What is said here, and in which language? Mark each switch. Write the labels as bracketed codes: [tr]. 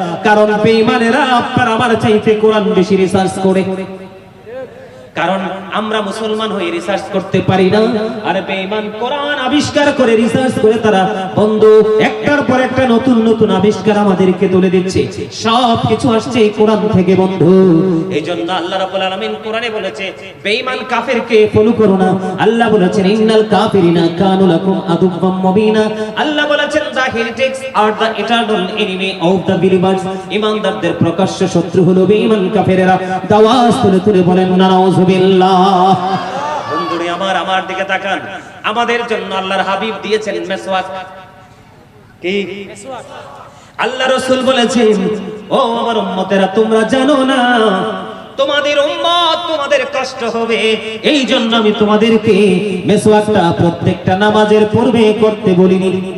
[bn] কারণ বেঈমানেরা আপনার আমার চাইতে কোরআন বেশি রিসার্চ করে, কারণ আমরা মুসলমান হয়ে রিসার্চ করতে পারি না, আর বেঈমান কোরআন আবিষ্কার করে রিসার্চ করে তারা বন্ধু একটার পর একটা নতুন নতুন আবিষ্কার আমাদেরকে তুলে দিচ্ছে। সব কিছু আসছে এই কোরআন থেকে বন্ধু। এইজন্য আল্লাহ রাব্বুল আলামিন কোরআনে বলেছে বেঈমান কাফেরকে ফলো করো না। আল্লাহ বলেছেন [ar] ইন্নাল কাফিরিনা কানু লাকুম আদুওয়াম মুবিনা। [bn] আল্লাহ বলেছেন [en] the heretics are the eternal enemy of the believers। [bn] ঈমানদারদের প্রকাশ্য শত্রু হলো বেঈমান কাফেরেরা। দাওয়াত তুলে তুলে বলেন না নাউজুবিল্লাহ। বন্ধুরে আমার, আমার দিকে তাকান। আমাদের জন্য আল্লাহর হাবিব দিয়েছেন মেসওয়াক। কি মেসওয়াক? আল্লাহ রাসূল বলেছেন ও আমার উম্মতেরা, তোমরা জানো না তোমাদের উম্মত, তোমাদের কষ্ট হবে, এই জন্য আমি তোমাদেরকে মেসওয়াকটা প্রত্যেকটা নামাজের পূর্বে করতে বলিনি।